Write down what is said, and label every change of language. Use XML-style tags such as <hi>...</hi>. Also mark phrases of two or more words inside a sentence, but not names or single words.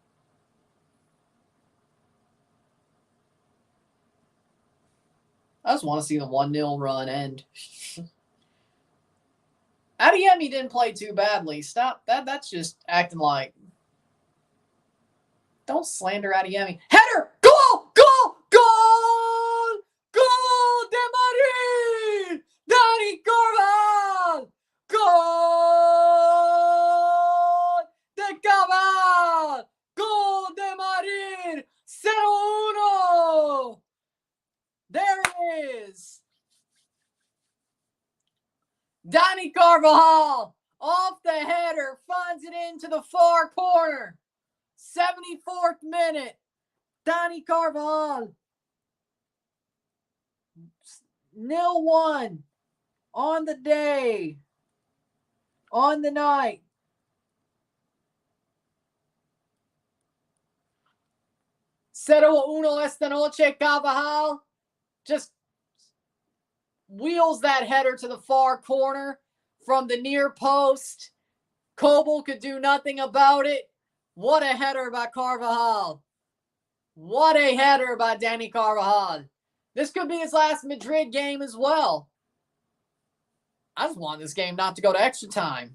<en>I just want to see the 1-0 run end. Adeyemi didn't play too badly. Stop. That's just acting like... Don't slander Adeyemi. Header! Goal! Goal!</en> <es>Goal! Goal de Madrid! Dani Carvajal! Goal de Carvajal! Goal de Madrid! 0-1!</es> <en>There it is. Dani Carvajal off the header finds it into the far corner. 74th minute. Dani Carvajal. 0-1 on the day. On the night.</en> <es>Cero uno esta noche, Carvajal.</es> <en>Just wheels that header to the far corner from the near post. Kobel could do nothing about it. What a header by Carvajal. What a header by Dani Carvajal. This could be his last Madrid game as well. I just want this game not to go to extra time.</en>